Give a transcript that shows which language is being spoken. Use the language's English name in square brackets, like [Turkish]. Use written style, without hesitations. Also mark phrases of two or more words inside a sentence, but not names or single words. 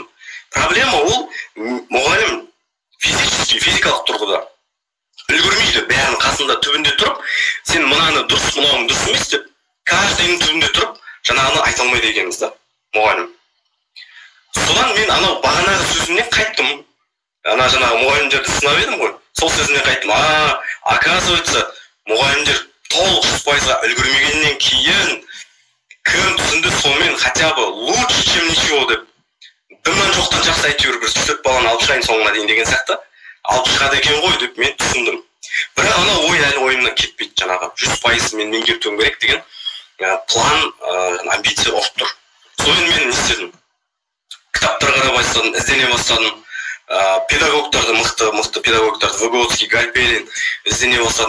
[Kazakh] Проблема ол мұғалім физикалық тұрғыда үлгермейді, бәрінің қасында түбінде тұрып, сен мынаны дұрыс, мынауың дұрыс емес деп, каждайының түбінде тұрып, жаңағыны айта алмайды екенбіз да, мұғалім. Содан мен анау бағанағы сөзімнен қайттым. Жаңағы мұғалімдерді сынап едім ғой. Сол сөзімнен қайттым. Оказывается, мұғалімдер толық 100%-ға үлгермегеннен кейін кім түсінді сонымен [Russian] хотя бы лучше, чем ничего [Kazakh] деп. Дымнан жоқтан жақсы әйтеуір бір 4 баланы алып шығайын соңына дейін деген сияқты. Алып шығады екен ғой деп мен түсіндім. Бірақ ана ой әлі ойымнан кетпейді, жаңағы 100% мен меңгертуім керек деген план, амбиция орып тұр. Сонымен мен не істедім? Кітаптар қара бастадым, іздене бастадым. Педагогтарды, мықты педагогтарды, Выгодский, Гальперин іздене бастадым.